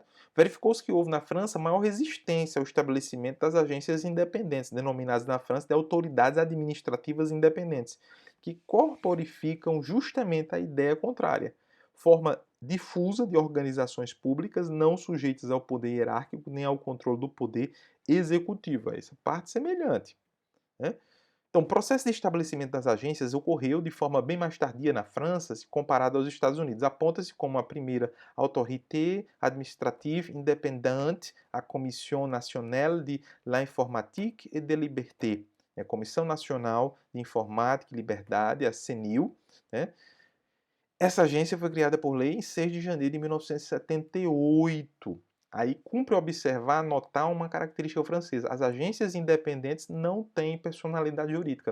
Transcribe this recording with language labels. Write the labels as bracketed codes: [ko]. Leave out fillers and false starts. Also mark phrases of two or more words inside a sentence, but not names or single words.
[pt] Verificou-se que houve na França maior resistência ao estabelecimento das agências independentes, denominadas na França de autoridades administrativas independentes, que corporificam justamente a ideia contrária, forma difusa de organizações públicas não sujeitas ao poder hierárquico nem ao controle do poder executivo. Essa parte semelhante. Né? Então, o processo de estabelecimento das agências ocorreu de forma bem mais tardia na França, se comparado aos Estados Unidos. Aponta-se como a primeira [fr] autorité administrative indépendante, [pt] a Commission nationale de l'informatique et de liberté, a Comissão Nacional de Informática e Liberdade, a CNIL. Né? Essa agência foi criada por lei em 6 de janeiro de 1978. Aí cumpre observar, notar uma característica francesa. As agências independentes não têm personalidade jurídica.